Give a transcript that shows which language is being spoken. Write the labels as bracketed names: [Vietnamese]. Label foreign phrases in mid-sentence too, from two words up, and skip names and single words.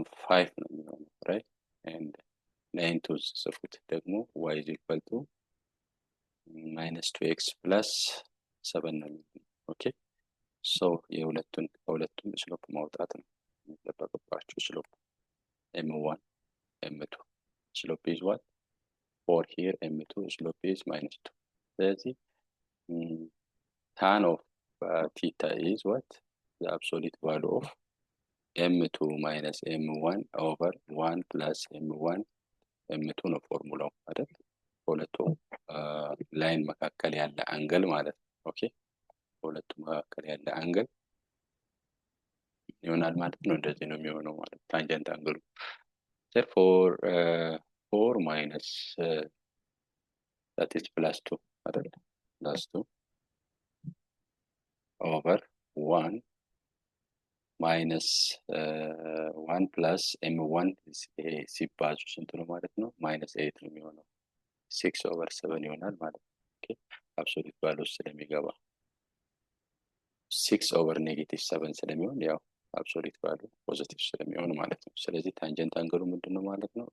[Amharic] 5 ነው የሚሆነው ራይት። [English] and line two [Amharic] ስጽፉት ደግሞ [English] y is equal to minus 2x plus 7 [Amharic] ነው የሚሆነው። [English] okay so [Amharic] ከሁለቱም ስሎፕ ማውጣት ነው የሚጠበቅባችሁ። [English] slope m1 m2 slope is what 4 here m2 slope is minus 2። [Amharic] ስለዚህ [English] tan of theta is what? The absolute value of m2 minus m1 over 1 plus m1 m2 [Amharic] ነው ፎርሙላው አይደል? ሁለቱ ላይን መካከል ያለ አንግል ማለት ነው። ኦኬ በሁለቱ መካከል ያለ አንግል ይሆናል ማለት ነው። እንደዚህ ነው የሚሆነው ማለት ታንጀንት አንግሉ። [English] therefore 4 minus that is plus 2 [Amharic] አይደል? [English] plus 2 over 1 minus 1 plus m1 [Amharic] ሲባዙ ስንት ነው ማለት ነው? minus 8 ነው የሚሆነው። 6 over 7 ይሆናል ማለት ነው። ኦኬ [English] absolute value [Amharic] ስለሚገባ 6 over -7 ስለሚሆን ያው [English] absolute value [Amharic] ፖዚቲቭ ስለሚሆን ማለት ነው። ስለዚህ ታንጀንት አንግሉ ምንድነው ማለት ነው?